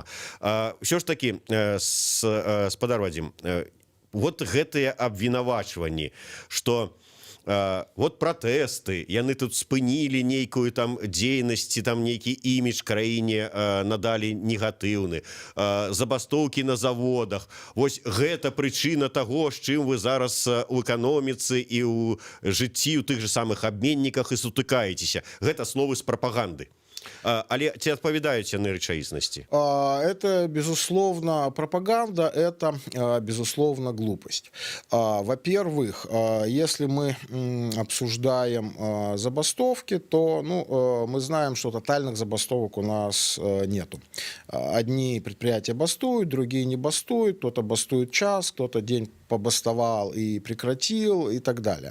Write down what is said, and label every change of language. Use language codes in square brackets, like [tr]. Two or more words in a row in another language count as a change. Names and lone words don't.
[be] Ўсё ж такі, спадар Вадзім, вот гэтыя абвінавачванні, што вот пратэсты, яны тут спынілі нейкую там дзейнасць, там нейкі імідж краіне надалі негатыўны, забастоўкі на заводах. Вось гэта прычына таго, з чым вы зараз у эканоміцы і ў жыцці ў тых же самых абменніках і сутыкаецеся. Гэта словы з прапаганды. Але ці адпавядаюць яны рэчаіснасці? [ru] Это, безусловно, пропаганда, это, безусловно, глупость. Во-первых, если мы обсуждаем забастовки, то мы знаем, что тотальных забастовок у нас нету. Одни предприятия бастуют, другие не бастуют, кто-то бастует час, кто-то день побастовал и прекратил и так далее.